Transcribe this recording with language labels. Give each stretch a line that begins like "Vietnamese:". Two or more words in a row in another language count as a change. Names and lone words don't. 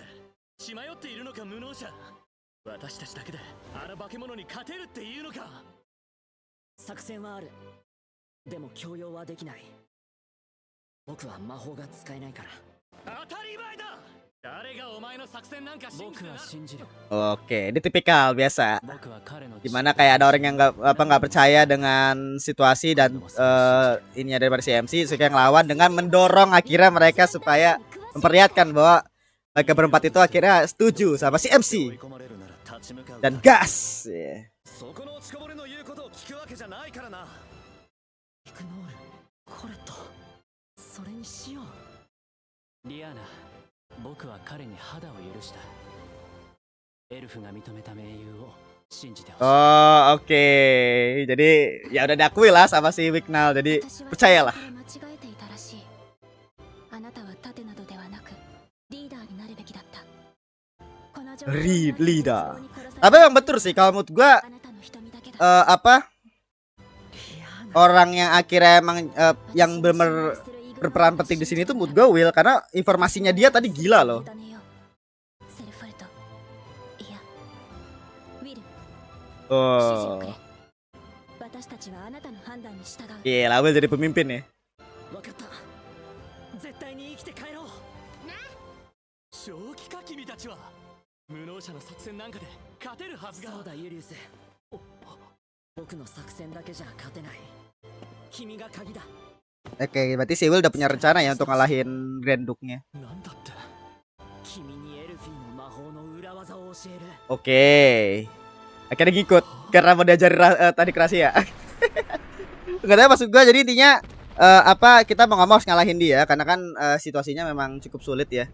Japanese: 血迷っているのか無能者。私たちだけであの化け物に勝てるっていうのか。作戦はある。でも強要はできない。僕は魔法が使えないから。当たり前だ。誰がお前の作戦なんか信じてな。僕は信じる。
Indonesian: Oke, ini tipikal biasa.
Japanese: 僕は彼の
Indonesian: Dimana kayak ada orang yang nggak percaya dengan situasi dan ininya daripada si MC, suka ngelawan dengan mendorong akhirnya mereka supaya memperlihatkan bahwa mereka berempat itu akhirnya setuju sama si MC dan gas. Yeah.
Japanese: そこの落ちこぼれの言うことを聞くわけじゃないからな。イグノール、コレット、それにしよう。リアーナ、僕は彼に肌を許した。エルフが認めた盟友を信じてほしい。
Indonesian: Oh, oke. Jadi ya udah diakui lah sama si Wignall. Jadi percayalah. Leader. Tapi emang betul sih kalau menurut gua apa orang yang akhirnya emang yang bener berperan penting di sini tuh menurut gua Will, karena informasinya dia tadi gila loh. Oh. Gila, Will jadi pemimpin ya.
Japanese: 正気か君たちは。無能者の作戦なんかで勝てるはずが。そうだユリウス。僕の作戦だけじゃ勝てない。君が鍵だ。
Indonesian: Oke, berarti si Will udah punya rencana ya untuk ngalahin Granduknya. Oke. Akhirnya ngikut karena mau diajari teknik rahasia. Enggak tahu maksud gua, jadi intinya apa kita mau nggak mau harus ngalahin dia karena kan situasinya memang cukup sulit ya.